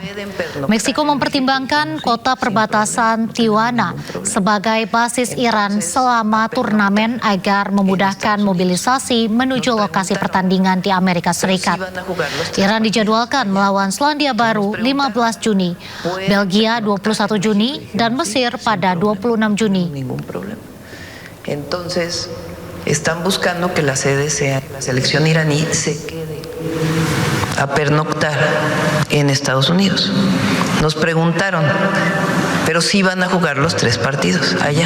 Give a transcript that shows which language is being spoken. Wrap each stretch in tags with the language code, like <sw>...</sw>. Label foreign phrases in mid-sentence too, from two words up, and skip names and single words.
<id>Meksiko mempertimbangkan kota perbatasan Tijuana sebagai basis Iran selama turnamen agar memudahkan mobilisasi menuju lokasi pertandingan di Amerika Serikat. Iran dijadwalkan melawan Selandia Baru 15 Juni, Belgia 21 Juni, dan Mesir pada 26 Juni.</id> <es>Entonces, están buscando que la sede sea la selección iraní se quede a pernoctar en Estados Unidos. Nos preguntaron, pero sí van a jugar los 3 partidos allá.</es>